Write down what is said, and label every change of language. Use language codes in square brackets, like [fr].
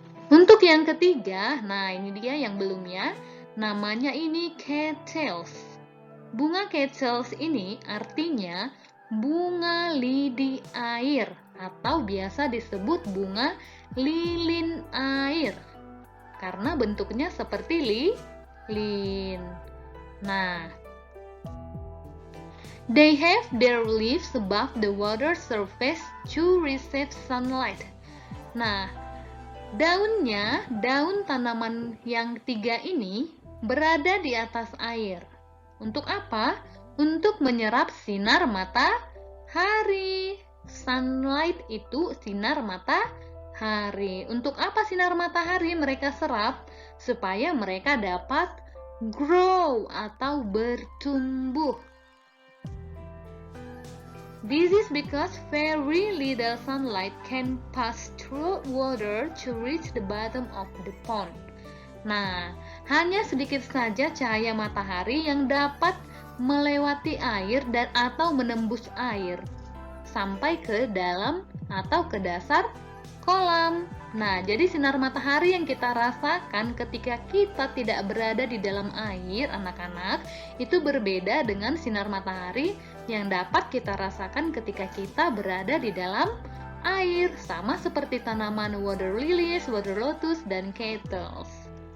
[id] Untuk yang ketiga, nah ini dia yang belum ya. Namanya ini cattleya. Bunga cattleya ini artinya bunga lidi air atau biasa disebut bunga lilin air karena bentuknya seperti lilin. [en] Nah, they have their leaves above the water surface to receive sunlight. [id] Nah, daun tanaman yang 3 ini berada di atas air. Untuk apa? Untuk menyerap sinar matahari. Sunlight itu sinar matahari. Untuk apa sinar matahari mereka serap? Supaya mereka dapat [en] grow [id] atau bertumbuh. [en] This is because very little sunlight can pass through water to reach the bottom of the pond. [id] Nah, hanya sedikit saja cahaya matahari yang dapat melewati air dan atau menembus air sampai ke dalam atau ke dasar kolam. Nah, jadi sinar matahari yang kita rasakan ketika kita tidak berada di dalam air, anak-anak, itu berbeda dengan sinar matahari yang dapat kita rasakan ketika kita berada di dalam air, sama seperti tanaman water lilies, water lotus, dan kettles.